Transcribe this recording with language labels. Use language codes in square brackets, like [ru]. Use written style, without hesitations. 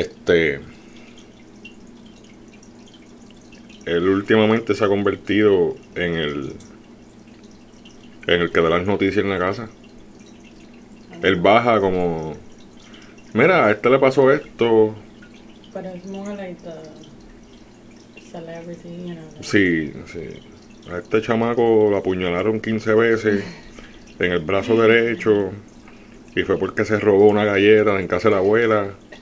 [es] Él últimamente se ha convertido en el que da las noticias en la casa. Él baja como, mira, a este le pasó esto. [en] But it's more like the celebrity, you know. [es] Sí, sí. A este chamaco lo apuñalaron 15 veces en el brazo derecho y fue porque se robó una galleta en casa de la abuela.